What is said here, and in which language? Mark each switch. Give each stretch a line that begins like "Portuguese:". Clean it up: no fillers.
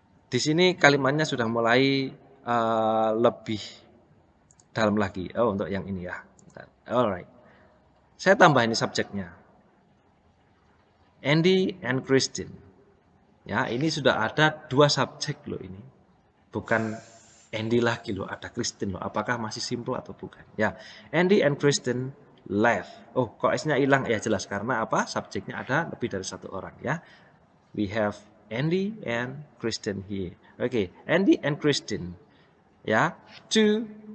Indonesian: Di sini kalimatnya sudah mulai lebih dalam lagi. Oh, untuk yang ini ya.
English: Alright.
Indonesian: Saya tambah ini subjeknya. Andy and Christine. Ya, ini sudah ada dua subjek loh ini. Bukan Andy lagi loh, ada Christine loh. Apakah masih simple atau bukan?
English: Ya, Andy and Christine laugh.
Indonesian: Oh, kok S-nya hilang? Ya jelas karena apa? Subjeknya ada lebih dari satu orang ya.
English: We have Andy and Christine here. Oke, Andy and Christine. Ya, two